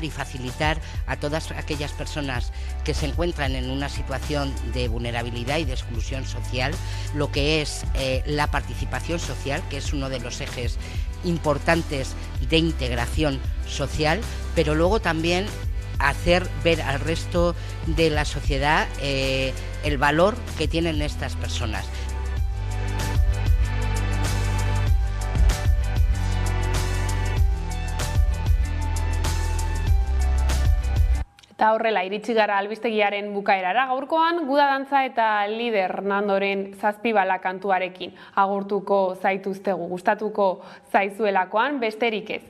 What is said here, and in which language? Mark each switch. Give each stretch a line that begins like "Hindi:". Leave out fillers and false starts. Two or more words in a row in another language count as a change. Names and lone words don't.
Spanish: y facilitar a todas aquellas personas que se encuentran en una situación de vulnerabilidad y de exclusión social, lo que es la participación social, que es uno de los ejes importantes de integración social, pero luego también hacer ver al resto de la sociedad el valor que tienen estas personas.
Basque: Eta horrela, iritsi gara albistegiaren bukaerara, gaurkoan Guda Dantza eta Lider Nandoren 7 bala kantuarekin agurtuko zaituztegu, gustatuko zaizuelakoan besterik ez.